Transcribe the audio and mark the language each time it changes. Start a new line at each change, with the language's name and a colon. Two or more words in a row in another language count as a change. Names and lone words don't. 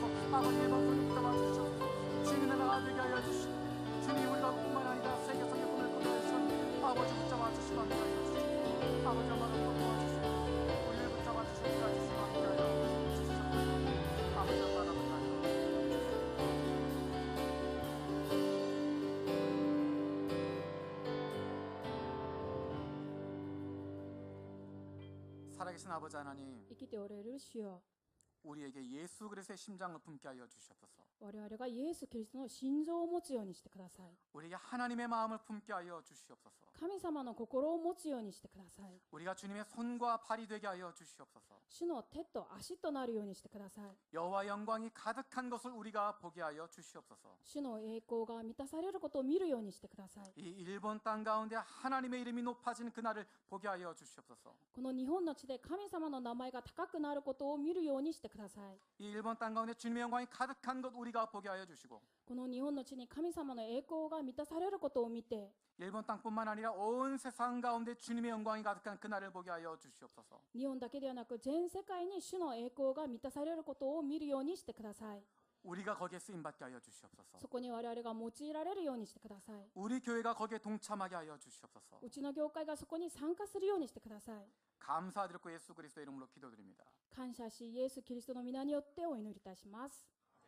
Korean: 아버지의 방송을 붙잡아 주시옵소서. 주님의 나라가 되게 하여 주시고 주님이 우리가 뿐만 아니라 세계 성의 꿈을 꾸게 하시고 아버지 붙잡아 주시고 함께 하여 주시고 아버지 엄마를 도와주시고 우리를 붙잡아 주시고 주시고 함께 하여 주시옵소서. 아버지 엄마를 붙잡아 살아계신 아버지 하나님
Japanese: 生きておられる主よ、
Korean: 우리에게 예수 그리스도의 심장을 품게 하여 주시옵소서.
Japanese: 我々がイエス・キリストの心臓を持つようにしてください。
Korean: 우리에게 하나님의 마음을 품게 하여 주시옵소서.
Japanese: 神様の心を持つようにしてください。
Korean: 우리가 주님의 손과 발이 되게 하여 주시옵소서.
Japanese: 主の手と足となるようにしてください。
Korean: 여호와 영광이 가득한 것을 우리가 보게 하여 주시옵소서.
Japanese: 主の栄光が満たされることを見るようにしてください。
Korean: 이 일본 땅 가운데 하나님의 이름이 높아지는 그날을 보게 하여 주시옵소서.
Japanese: この日本の地で神様の名前が高くなることを見るようにしてください。
Korean: 이 일본 땅 가운데 주님의 영광이 가득한 것 우리가 보게 하여 주시고
Japanese: この日本の地に神様の栄光が満たされることを見て、
Korean: 일본 땅뿐만 아니라 온 세상 가운데 주님의 영광이 가득한 그날을 보게 하여 주시옵소서.
Japanese: 日本だけではなく全世界に主の栄光が満たされることを見るようにしてください。
Korean: 우리가 거기에 쓰임 받게 하여 주시옵소서.
Japanese: そこに我々が用いられるようにしてください。
Korean: 우리 교회가 거기에 동참하게 하여 주시옵소서.
Japanese: うちの教会がそこに参加するようにしてください。
Korean: 감사드리고 예수 그리스도 이름으로 기도드립니다.
Japanese: 感謝し、イエス・キリストの皆によってお祈りいたします。